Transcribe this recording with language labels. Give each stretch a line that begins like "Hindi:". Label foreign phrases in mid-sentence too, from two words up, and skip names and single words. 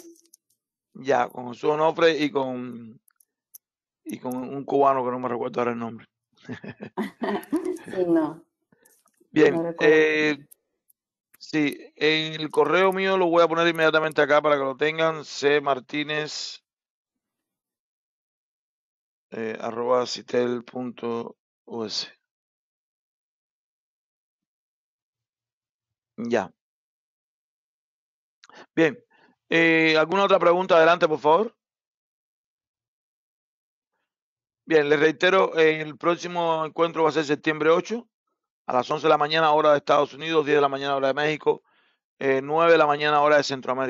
Spanish: Ya, con Jesús Onofre y con un cubano que no me recuerdo ahora el nombre. Sí, no. Bien. No recuerdo. Sí, en el correo mío lo voy a poner inmediatamente acá para que lo tengan. cmartinez @citel.us. Ya. Bien. ¿Alguna otra pregunta? Adelante, por favor. Bien, les reitero, el próximo encuentro va a ser septiembre 8, a las 11 de la mañana, hora de Estados Unidos, 10 de la mañana, hora de México, 9 de la mañana, hora de Centroamérica.